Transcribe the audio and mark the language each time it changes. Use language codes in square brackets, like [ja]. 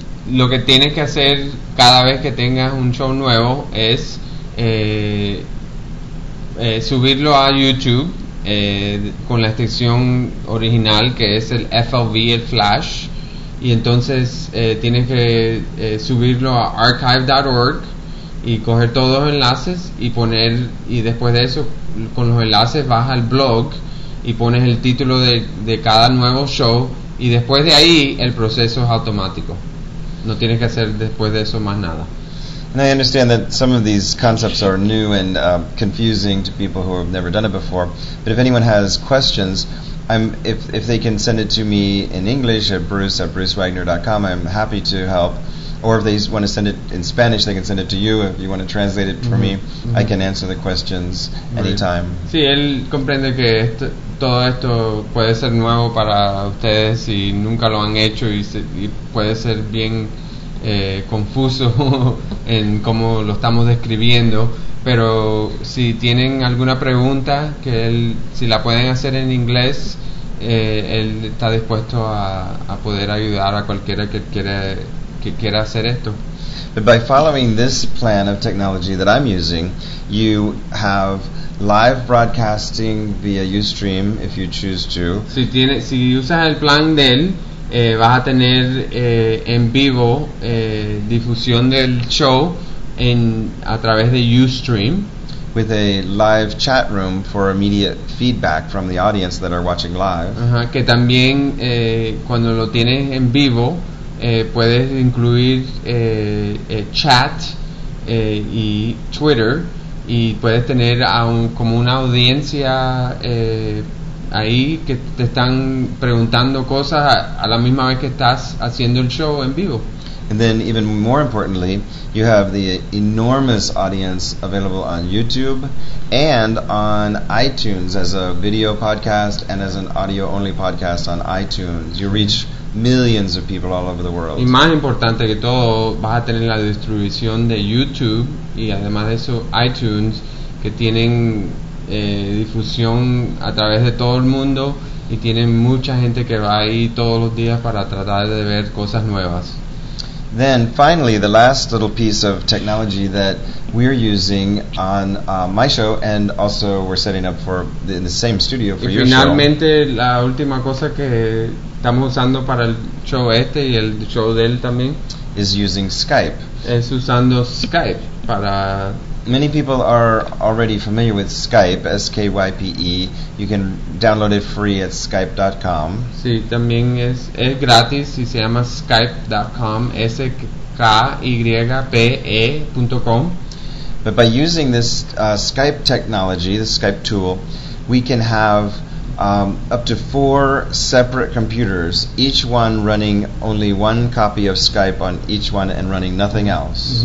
[es] Lo que tienes que hacer cada vez que tengas un show nuevo es subirlo a YouTube con la extensión original que es el FLV, el Flash, y entonces tienes que subirlo a archive.org y coger todos los enlaces y después de eso con los enlaces vas al blog y pones el título de cada nuevo show, y después de ahí el proceso es automático, no tienes que hacer después de eso más nada. [en] And I understand that some of these concepts are new and confusing to people who have never done it before. But if anyone has questions, if they can send it to me in English at bruce@brucewagner.com, I'm happy to help. Or if they want to send it in Spanish, they can send it to you. If you want to translate it for mm-hmm. me, mm-hmm. I can answer the questions right. anytime. [es] Sí, él comprende que todo esto puede ser nuevo para ustedes y nunca lo han hecho y puede ser bien confuso en cómo lo estamos describiendo, pero si tienen alguna pregunta que él, si la pueden hacer en inglés, él está dispuesto a poder ayudar a cualquiera que quiera hacer esto. [en] But by following this plan of technology that I'm using, you have live broadcasting via Ustream if you choose to. [es] Si usas el plan de él, vas a tener en vivo difusión del show a través de Ustream [en] with a live chat room for immediate feedback from the audience that are watching live. Uh-huh. [es] Que también cuando lo tienes en vivo puedes incluir chat y Twitter, y puedes tener como una audiencia ahí que te están preguntando cosas a la misma vez que estás haciendo el show en vivo. [en] And then even more importantly, you have the enormous audience available on YouTube and on iTunes as a video podcast and as an audio only podcast on iTunes. You reach millions of people all over the world. [es] Y más importante que todo, vas a tener la distribución de YouTube y además de eso iTunes, que tienen difusión a través de todo el mundo y tienen mucha gente que va ahí todos los días para tratar de ver cosas nuevas. [en] Then finally, the last little piece of technology that we're using on my show, and also we're setting up for in the same studio for [es] y [en] your show. [es] Y finalmente la última cosa que estamos usando para el show este y el show de él también [en] is using Skype. [es] Es usando Skype para. [en] Many people are already familiar with Skype, S-K-Y-P-E. You can download it free at skype.com. [es] Sí, también es gratis y se llama skype.com, S-K-Y-P-E.com. [en] But by using this Skype technology, the Skype tool, we can have up to 4 separate computers, each one running only one copy of Skype on each one and running nothing else.